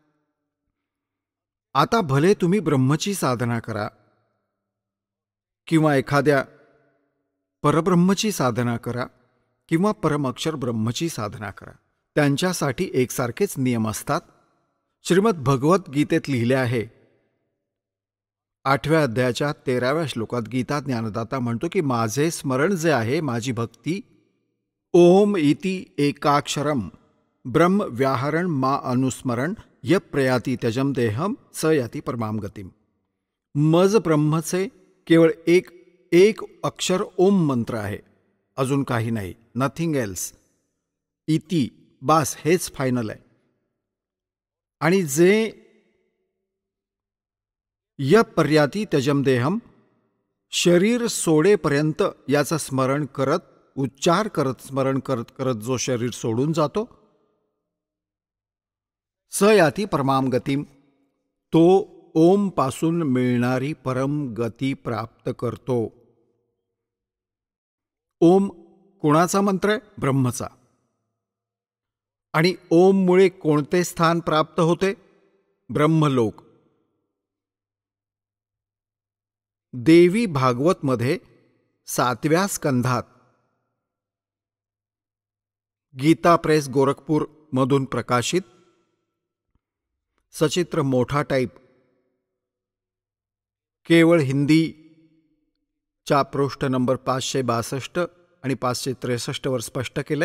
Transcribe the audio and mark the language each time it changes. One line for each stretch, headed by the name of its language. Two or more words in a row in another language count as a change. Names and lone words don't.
Marathi: आता भले तुम्ही ब्रह्मची साधना करा किंवा एखाद्या परब्रह्मची साधना करा किंवा परमअक्षर ब्रह्मची साधना करा, त्यांच्यासाठी एकसारखेच नियम असतात. श्रीमद भगवद्गीतेत लिहिले आहे 8व्या अध्यायाच्या 13व्या श्लोकात गीता ज्ञानदाता म्हणतो की माझे स्मरण जे आहे, माझी भक्ती,
Sanskrit: ओम इति एकाक्षरम ब्रह्म व्याहरण मा अनुस्मरण य प्रयाती त्यजम देहम स याती परमाम गतिम.
Marathi: मज ब्रह्मचे केवळ एक अक्षर ओम मंत्र आहे, अजून काही नाही,
English: nothing else.
Marathi: इति बास, हेच फायनल आहे. आणि जे
Sanskrit: य पर्याती त्यजम देहम,
Marathi: शरीर सोडेपर्यंत याचं स्मरण करत, उच्चार करत, स्मरण करत करत जो शरीर सोडून जातो,
Sanskrit: स याती परमाम गतिम,
Marathi: तो ओम पासून मिळणारी परम गती प्राप्त करतो. ओम कोणाचा मंत्र आहे? ब्रह्मचा. आणि ओममुळे कोणते स्थान प्राप्त होते? ब्रह्मलोक. देवी भागवतमध्ये 7व्या स्कंधात गीता प्रेस गोरखपूर मधून प्रकाशित सचित्र मोठा टाईप केवळ हिंदीच्या पृष्ठ नंबर 562 आणि 563 वर स्पष्ट केलंय.